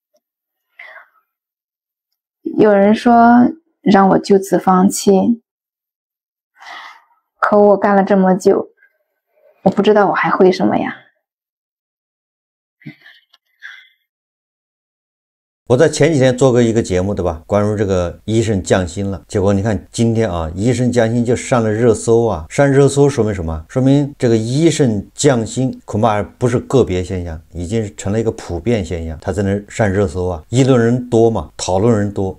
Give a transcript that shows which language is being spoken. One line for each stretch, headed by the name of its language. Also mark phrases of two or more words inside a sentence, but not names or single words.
Chinese: 有人說讓我就此放棄，可我幹了這麼久，我不知道我還會什麼呀。我在前幾天做過一個節目，對吧？關於這個醫生降薪了，結果你看今天啊，醫生降薪就上了熱搜啊，上熱搜說明什麼？說明這個醫生降薪恐怕不是個別現象，已經成了一個普遍現象。他在那上熱搜啊，議論人多嘛，討論人多。